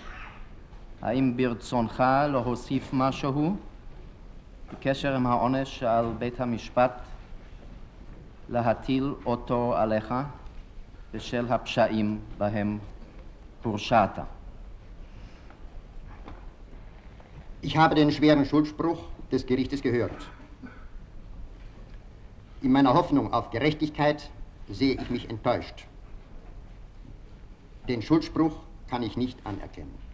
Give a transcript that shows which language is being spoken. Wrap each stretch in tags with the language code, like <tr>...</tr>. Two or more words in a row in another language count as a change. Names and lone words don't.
<he>האם ברצונך להוסיף משהו בקשר עם העונש שעל בית המשפט להטיל אותו עליך בשל הפשעים בהם הורשעת?</he> <de>Ich habe den schweren Schuldspruch des Gerichtes gehört. In meiner Hoffnung auf Gerechtigkeit sehe ich mich enttäuscht. Den Schuldspruch kann ich nicht anerkennen.</de>